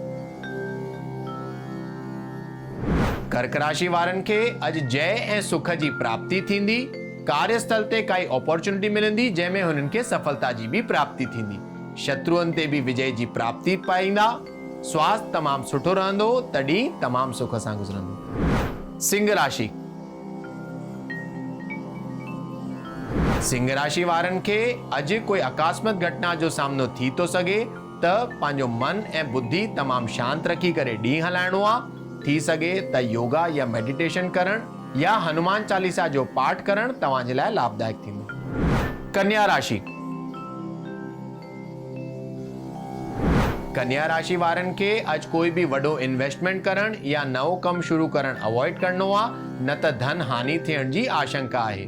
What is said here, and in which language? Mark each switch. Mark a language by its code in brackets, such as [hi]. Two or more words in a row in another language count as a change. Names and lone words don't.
[sd] कर्क राशि वारनि खे अॼु जय ऐं सुख जी प्राप्ति थींदी। कार्यस्थल ते काई अपॉर्चुनिटी मिलंदी जंहिंमें हुननि खे सफलता जी भी प्राप्ति थींदी। शत्रुअनि ते भी विजय जी प्राप्ति पाईंदा। स्वास्थ्य तमामु सुठो रहंदो, तॾहिं तमामु सुख सां गुज़रंदो। सिंह राशि। सिंह राशि वारनि खे अॼु कोई आकस्मिक घटना जो सामनो थी तो सघे, त पंहिंजो मन ऐं बुद्धि तमामु शांत रखी करे ॾींहुं हलाइणो आहे। थी सघे त योगा या मेडिटेशन करण या हनुमान चालीसा जो पाठ करण तव्हांजे लाइ लाभदायक थींदो। कन्या राशि। कन्या राशि वारनि खे अॼु कोई भी वॾो इन्वेस्टमेंट करण या नओं कमु शुरू करण अवॉइड करणो आहे, न त धन हानि थियण जी आशंका आहे।